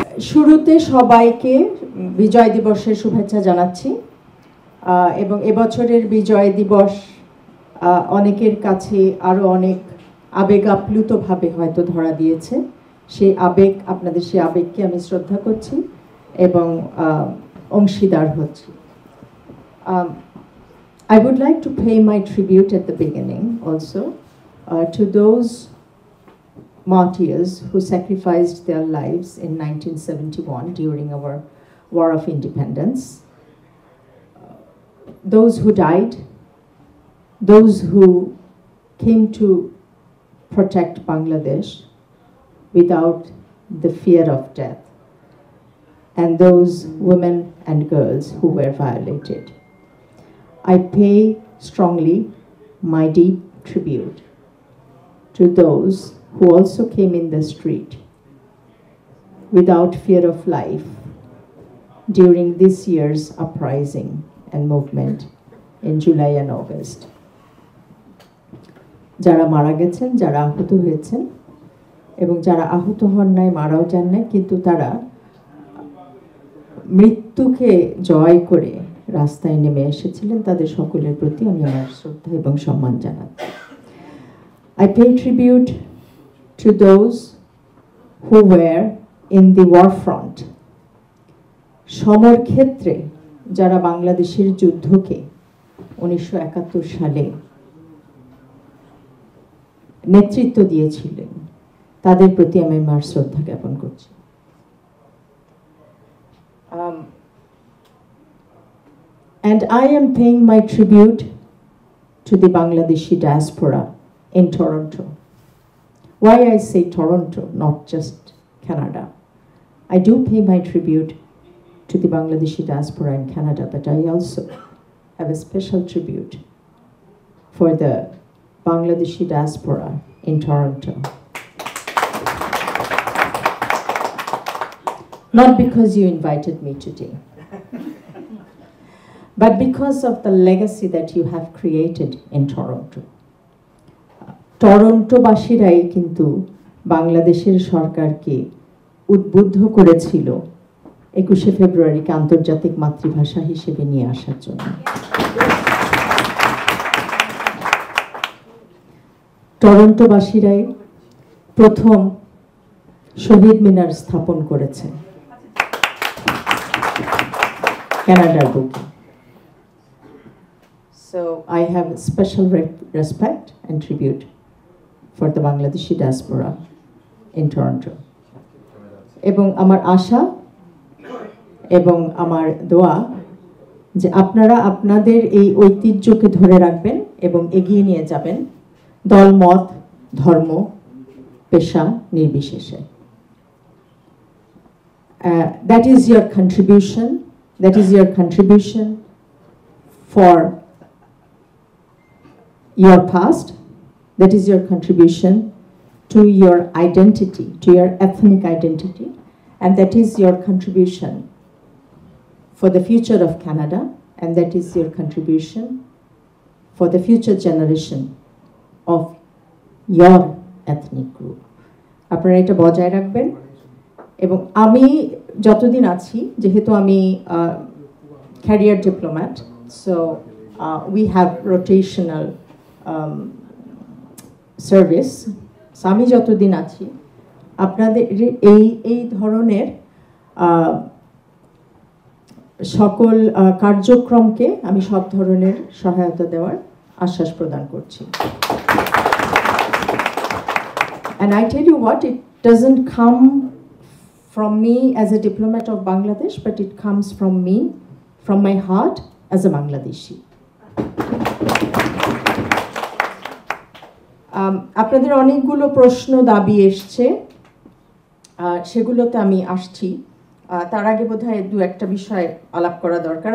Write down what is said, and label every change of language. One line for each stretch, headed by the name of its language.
Bangla: শুরুতে সবাইকে বিজয় দিবসের শুভেচ্ছা জানাচ্ছি, এবং এবছরের বিজয় দিবস অনেকের কাছে আরও অনেক আবেগ আপ্লুতভাবে হয়তো ধরা দিয়েছে। সেই আবেগ, আপনাদের সেই আবেগকে আমি শ্রদ্ধা করছি এবং অংশীদার হচ্ছি।
English: I would like to pay my tribute at the beginning also to those martyrs who sacrificed their lives in 1971 during our War of Independence. Those who died, those who came to protect Bangladesh without the fear of death, and those women and girls who were violated. I pay strongly my deep tribute to those who also came in the street without fear of life during this year's uprising and movement in July and August.
Bangla: যারা মারা গেছেন, যারা আহত হয়েছেন এবং যারা আহত হন নাই, মারাও যান নাই, কিন্তু তারা মৃত্যুকে জয় করে রাস্তায় নেমে এসেছিলেন, তাদের সকলের প্রতি আমি আমার শ্রদ্ধা এবং সম্মান জানাচ্ছি।
English: I pay tribute to those who were in the war front.
Bangla: সমর ক্ষেত্রে যারা বাংলাদেশের যুদ্ধকে 1971 সালে নেতৃত্ব দিয়েছিলেন, তাদের প্রতি আমি আমার শ্রদ্ধা জ্ঞাপন করছি।
English: And I am paying my tribute to the Bangladeshi diaspora in Toronto. Why I say Toronto, not just Canada. I do pay my tribute to the Bangladeshi diaspora in Canada, but I also have a special tribute for the Bangladeshi diaspora in Toronto. Not because you invited me today, but because of the legacy that you have created in Toronto.
Bangla: টরন্টোবাসীরাই কিন্তু বাংলাদেশের সরকারকে উদ্বুদ্ধ করেছিল 21শে ফেব্রুয়ারিকে আন্তর্জাতিক মাতৃভাষা হিসেবে নিয়ে আসার জন্য। টরন্টোবাসীরাই প্রথম শহীদ মিনার স্থাপন করেছে কানাডার বুকে।
English: So I have special respect and tribute for the Bangladeshi diaspora in Toronto.
Bangla: এবং আমার আশা এবং আমার দোয়া যে আপনারা আপনাদের এই ঐতিহ্যকে ধরে রাখবেন এবং এগিয়ে নিয়ে যাবেন, দল মত ধর্ম পেশা নির্বিশেষে।
English: That is your contribution. That is your contribution for your past. That is your contribution to your identity, to your ethnic identity, and that is your contribution for the future of Canada, and that is your contribution for the future generation of your ethnic group.
Bangla: আপনারা এটা বজায় রাখবেন এবং আমি যতদিন আছি, যেহেতু আমি career diplomat,
English: So we have rotational service.
Bangla: আমি যতদিন আছি আপনাদের এই ধরনের সকল কার্যক্রমকে আমি সব ধরনের সহায়তা দেওয়ার আশ্বাস প্রদান করছি।
English: And I tell you what, it doesn't come from me as a diplomat of Bangladesh, but it comes from me, from my heart as a Bangladeshi.
Bangla: আপনাদের অনেকগুলো প্রশ্ন দাবি এসছে, সেগুলোতে আমি আসছি। তার আগে বোধহয় দু একটা বিষয় আলাপ করা দরকার।